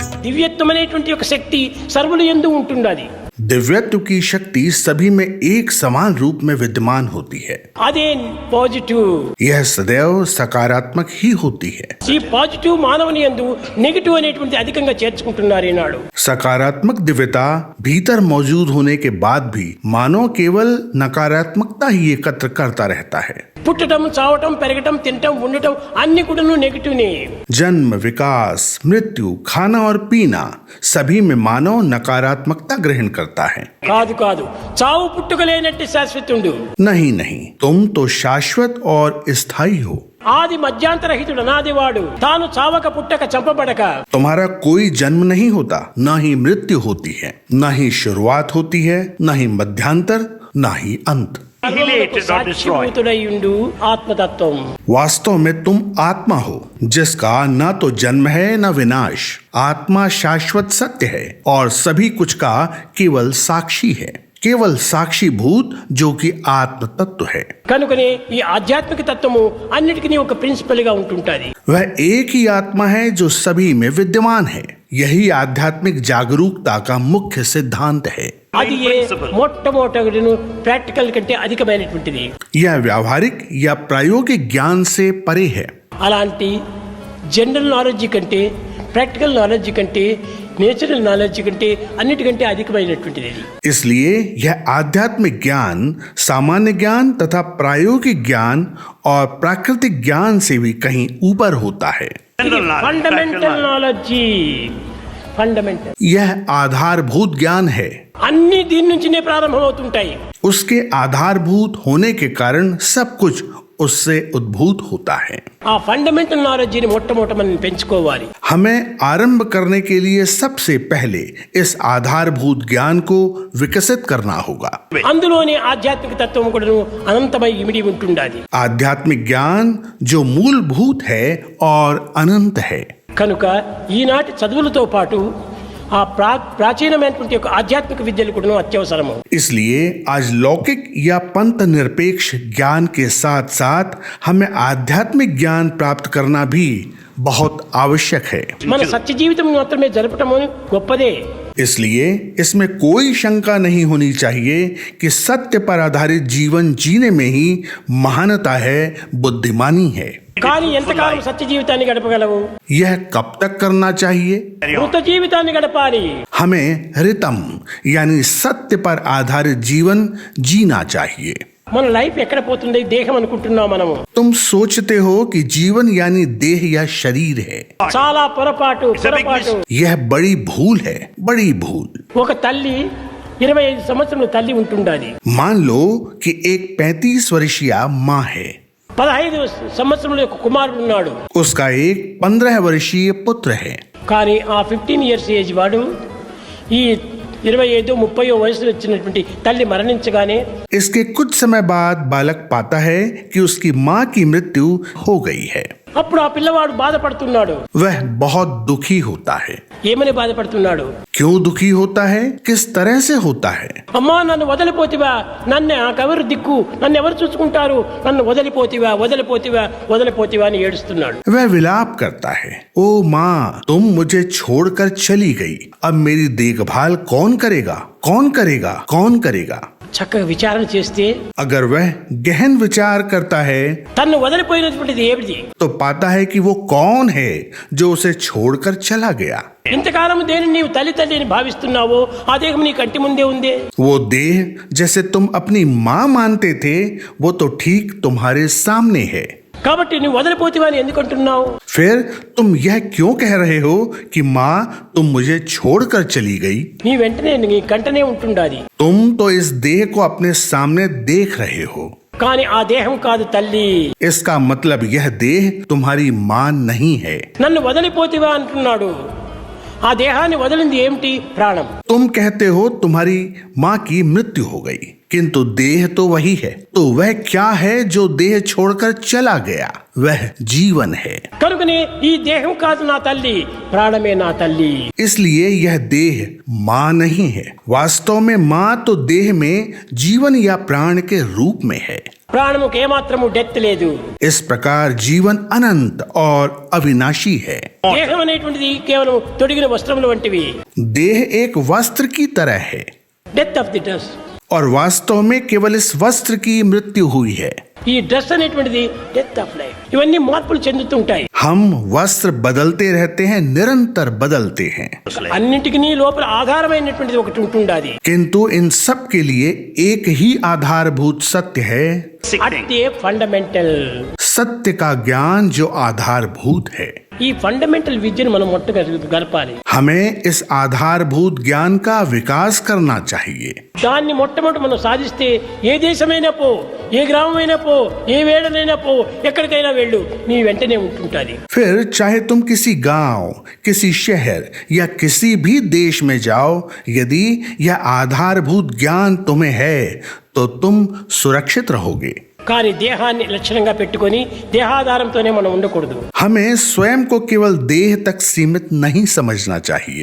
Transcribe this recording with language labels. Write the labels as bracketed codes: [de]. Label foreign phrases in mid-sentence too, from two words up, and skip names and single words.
[te] దివ్యత్వమైనటువంటి ఒక శక్తి సర్వుల యందు ఉంటుండాలి. [hi] दिव्यत्व की शक्ति सभी में एक समान रूप में विद्यमान होती है. [te] అదే పాజిటివ్. [hi] यह सदैव सकारात्मक ही होती है. [te] ఈ పాజిటివ్ మానవుని యందు నెగటివ్ అనేటువంటి అధికంగా చేర్చుకుంటున్నారు ఈనాడు. [hi] सकारात्मक दिव्यता भीतर मौजूद होने के बाद भी मानव केवल नकारात्मकता ही एकत्र करता रहता है. [te] పుట్టడం, చావటం, పెరగటం, తినటం, ఉండటం అన్ని కూడాను నెగటివ్నే. [hi] जन्म, विकास, मृत्यु, खाना और पीना सभी में मानव नकारात्मकता ग्रहण करता है. [te] కాదు కాదు, చావు పుట్టుక లేనట్టు శాశ్వతుండు. [hi] नहीं नहीं, तुम तो शाश्वत और स्थायी हो. [te] ఆది మధ్యాంతరహితుడు అనాదివాడు. తాను చావక పుట్టక చంపబడక. [hi] तुम्हारा कोई जन्म नहीं होता, न ही मृत्यु होती है, न ही शुरुआत होती है, न ही मध्यांतर, न ही अंत. [te] సాక్షిభూతుడైయుండు ఆత్మతత్వం. [hi] वास्तव में तुम आत्मा हो जिसका न तो जन्म है न विनाश. आत्मा शाश्वत सत्य है और सभी कुछ का केवल साक्षी है, केवल साक्षी भूत जो कि आत्म तत्व है. [te] కనుకనే ఈ ఆధ్యాత్మిక తత్వము అన్నిటికీ ఒక ప్రిన్సిపల్ గా ఉంటుంటది. [hi] वह एक ही आत्मा है जो सभी में विद्यमान है. यही आध्यात्मिक जागरूकता का मुख्य सिद्धांत है. [te] అది మొట్టమొదటిను ప్రాక్టికల్ కంటే అధికమైనటువంటిది. [hi] यह व्यावहारिक या प्रायोगिक ज्ञान से परे है. [te] అలాంటి [en] general knowledge [te] కంటే, [en] practical knowledge [te] కంటే, [en] natural knowledge [te] కంటే అన్నిటికంటే అధికమైనటువంటిది. [hi] इसलिए यह आध्यात्मिक ज्ञान सामान्य ज्ञान तथा प्रायोगिक ज्ञान और प्राकृतिक ज्ञान से भी कहीं ऊपर होता है. [en] fundamental knowledge. fundamental. [hi] यह आधारभूत ज्ञान है. [te] అన్ని దీని నుంచినే ప్రారంభమవుతుంటాయి. [hi] उसके आधारभूत होने के कारण सब कुछ उससे उद्भूत होता है. [te] ఆ [en] fundamental knowledge [te] ని మొట్టమొదట మనం పెంచుకోవాలి. [hi] हमें आरंभ करने के लिए सबसे पहले इस आधारभूत ज्ञान को विकसित करना होगा. [te] అందులోనే ఆధ్యాత్మిక తత్వం కూడా అనంతమై ఇమిడి ఉంటుండాలి. [hi] आध्यात्मिक ज्ञान जो मूलभूत है और अनंत है. [te] కనుక ఈనాటి చదువులతో పాటు ఆ ప్రాచీనమైనటువంటి ఒక ఆధ్యాత్మిక విద్యలు కూడా అత్యవసరము. [hi] इसलिए आज लौकिक या पंथ निरपेक्ष ज्ञान के साथ साथ हमें आध्यात्मिक ज्ञान प्राप्त करना भी बहुत आवश्यक है. [te] మన సత్య జీవితం మాత్రమే జరపటము గొప్పదే. [hi] इसलिए इसमें कोई शंका नहीं होनी चाहिए कि सत्य पर आधारित जीवन जीने में ही महानता है, बुद्धिमानी है. [te] కానీ ఎంతకాలం సత్య జీవితాన్ని గడపగలవు? [hi] यह कब तक करना चाहिए? [te] మృత జీవితాన్ని గడపాలి. [hi] हमें रितम यानी सत्य पर आधारित जीवन जीना चाहिए. [te] మన లైఫ్ ఎక్కడ పోతుంది? దేహం అనుకుంటున్నాం మనము. [hi] तुम सोचते हो कि जीवन यानी देह या शरीर है. [te] చాలా పొరపాటు. [hi] यह बड़ी भूल है, बड़ी भूल. [te] ఒక తల్లి 25 సంవత్సరాల తల్లి ఉంటుండాలి. [hi] मान लो कि एक 35 वर्षीय माँ है. [te] 15 సంవత్సరాల యొక్క కుమారుడు ఉన్నాడు. [hi] उसका एक 15 वर्षीय पुत्र है. [te] కానీ ఆ 15 [en] years age [te] వాడు ఈ 25-30 వయసు వచ్చినటువంటి తల్లి మరణించగానే [hi] इसके कुछ समय बाद बालक पाता है कि उसकी माँ की मृत्यु हो गई है. [te] అప్పుడు ఆ పిల్లవాడు బాధపడుతున్నాడు. [hi] वह बहुत दुखी होता है. [te] ఏమని బాధపడుతున్నాడు? [hi] क्यों दुखी होता है? किस तरह से होता है? [te] అమ్మా నన్ను వదిలిపోతివా, నన్ను నాకెవరు దిక్కు, నన్ను ఎవరు చూసుకుంటారు, నన్ను వదిలిపోతివా అని ఏడుస్తున్నాడు. [hi] वह विलाप करता है, ओ माँ तुम मुझे छोड़कर चली गई, अब मेरी देखभाल कौन करेगा? [te] చక్కగా విచారణ చేస్తే [hi] अगर वह गहन विचार करता है [te] తన్ను వదిలిపోయినటువంటిది ఏమిటి? [hi] तो पाता है कि वो कौन है जो उसे छोड़कर चला गया. [te] ఇంతకాలం దేనిని నీవు తల్లి అని భావిస్తున్నావో ఆ దేహం నీ కంటి ముందే ఉందే. [hi] वो देह जैसे तुम अपनी माँ मानते थे वो तो ठीक तुम्हारे सामने है. [te] కాబట్టి నువ్వు వదిలిపోతివా అని ఎందుకు అంటున్నావు? [hi] फिर तुम यह क्यों कह रहे हो कि माँ तुम मुझे छोड़कर चली गई? [te] నీ వెంటనే నీ కంటనే ఉంటుండాలి. [hi] तुम तो इस देह को अपने सामने देख रहे हो. [te] కానీ ఆ దేహం కాదు తల్లి. [hi] इसका मतलब यह देह तुम्हारी माँ नहीं है. [te] నన్ను వదిలిపోతివా అంటున్నాడు. ఆ దేహాన్ని వదిలింది ఏమిటి? ప్రాణం. [hi] तुम कहते हो तुम्हारी माँ की मृत्यु हो गई, किंतु देह तो वही है। तो वह क्या है जो देह छोड़कर चला गया? वह जीवन है। [te] కనుకనే ఈ దేహం కాదు నా తల్లి, ప్రాణమే నా తల్లి. [hi] इसलिए यह देह माँ नहीं है। वास्तव में माँ तो देह में जीवन या प्राण के रूप में है। [te] ప్రాణముకు ఏమాత్రము డెత్ లేదు. [hi] इस प्रकार जीवन अनंत और अविनाशी है। [te] దేహం అనేటువంటిది కేవలం తొడిగిన వస్త్రముల వంటివి. [hi] देह एक वस्त्र की तरह है [en] death of the dress. [hi] और वास्तव में केवल इस वस्त्र की मृत्यु हुई है। [te] ఈ డ్రెస్ అనేటువంటిది [en] death of life. [te] ఇవన్నీ మార్పులు చెందుతుంటాయి. [hi] हम वस्त्र बदलते रहते हैं, निरंतर बदलते हैं, [te] అన్నింటికి లోపల ఆధారమైనటువంటిది ఒకటి ఉంటుండాది. [hi] किंतु इन सब के लिए एक ही आधारभूत सत्य है। [te] అదే ఫండమెంటల్. [hi] सत्य का ज्ञान जो आधारभूत है। [te] ఈ ఫండమెంటల్ విద్యను మనం గడపాలి. [hi] हमें इस आधारभूत ज्ञान का विकास करना चाहिए। [te] దాన్ని మొట్టమొదటి మనం సాధిస్తే ఏ దేశమైనా పో, ఏ గ్రామమైనా పో, ఏ వేడనైనా పో, ఎక్కడికైనా వెళ్ళు, నీ వెంటనే ఉంటుంటాది. [hi] फिर चाहे तुम किसी गांव, किसी शहर या किसी भी देश में जाओ, यदि यह आधारभूत ज्ञान तुम्हें है तो तुम सुरक्षित रहोगे। [te] కానీ దేహాన్ని లక్షణంగా పెట్టుకొని దేహాధారంతోనే మనం ఉండకూడదు. [hi] हमें स्वयं को केवल देह तक सीमित नहीं समझना चाहिए।